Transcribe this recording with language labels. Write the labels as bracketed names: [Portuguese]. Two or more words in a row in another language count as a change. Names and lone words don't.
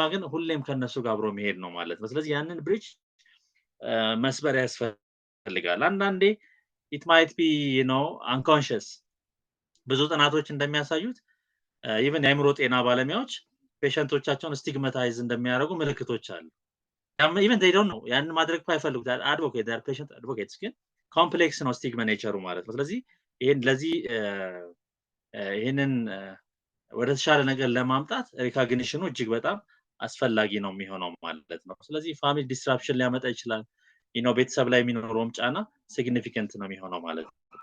[Amharic] ግን ሁሌም ከነሱ ጋር አብሮ መሄድ ነው ማለት ነው ስለዚህ ያንን ብሪጅ መስበር ያስፈልጋል አንዳንዴ [English] it might be unconscious [Amharic] ብዙ ጥናቶች እንደሚያሳዩት even የአእምሮ ጤና ባለሙያዎች ፔሸንቶቻቸውን ስቲግማታይዝ እንደሚያደርጉ ምልክቶች አሉ [English] even they don't know [Amharic] ያን ማድረግ ባይፈልጉ [English] advocate their patient advocates [Amharic] ግን ኮምፕሌክስ ነው ስቲግማ ኔቸሩ ማለት ነው ስለዚህ ይሄንን ወደ ተሻለ ነገር ለማምጣት ሪኮግኒሽኑ እጅግ በጣም አስፈላጊ ነው የሚሆነው ማለት ነው ስለዚህ [English] family disruption [Amharic] ሊያመጣ ይችላል ቤተሰብ ላይ የሚኖረውም ጫና ሲግኒፊካንት ነው የሚሆነው ማለት ነው